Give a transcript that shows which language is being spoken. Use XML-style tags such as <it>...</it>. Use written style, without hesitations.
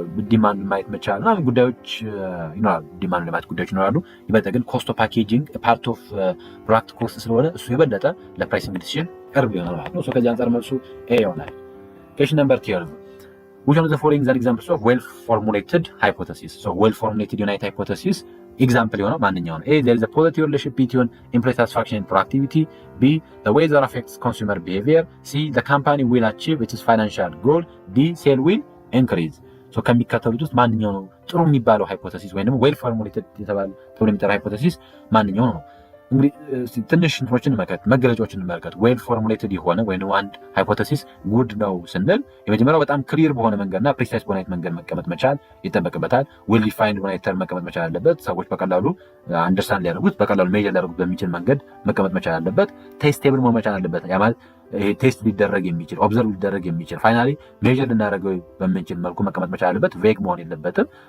<am>ዲማንድ ማየት መቻል ጉዳዮች ይኖራሉ። ይኖራሉ። ይበልጥ ግን ኮስት ኦፍ ፓኬጂንግ ፓርት ኦፍ ፕሮዳክት ኮስት ስለሆነ እሱ የበለጠ ለፕራይሲንግ ዲሲዥን ቅርብ ይሆናል ማለት ነው። ከዚህ አንጻር መልሱ ኤ ይሆናል። ኩዌስችን ነምበር 12</am> <en>which one of the following are examples of well-formulated hypothesis? Well-formulated unit hypothesis example</en> <am>የሆነው ማንኛው ነው?</am> <en>A, there is a positive relationship between employee satisfaction and productivity. B, the weather affects consumer behavior. C, the company will achieve its financial goal. D, sale will increase.</en> <am>ከሚከተሉት ውስጥ ማንኛው ነው ጥሩ የሚባለው ሃይፖቴሲስ ወይም ደግሞ well-formulated የተባለ ተብሎ የሚጠራ ሃይፖቴሲስ ማንኛው ነው? እንግዲህ ትንሽ እንትኖችን መገለጫዎችን እንመልከት። ዌል ፎርሙሌትድ የሆነ ወይም አንድ ሃይፖቴሲስ ጉድ ነው ስንል የመጀመሪያው በጣም ክሊር በሆነ መንገድና ፕሪሳይስ በሆነ መንገድ መቀመጥ መቻል ይጠበቅበታል። ዌል ዲፋይንድ በሆነ ተርም መቀመጥ መቻል አለበት። ሰዎች በቀላሉ አንደርስታንድ ሊያደርጉት በቀላሉ ሜጀር ሊያደርጉት በሚችል መንገድ መቀመጥ መቻል አለበት። ቴስቴብል መሆን መቻል አለበት። ያ ማለት ቴስት ሊደረግ የሚችል ኦብዘርቭ ሊደረግ የሚችል ፋይናሊ ሜጀር ልናደርገው በምንችል መልኩ መቀመጥ መቻል አለበት። ቬግ መሆን የለበትም</am>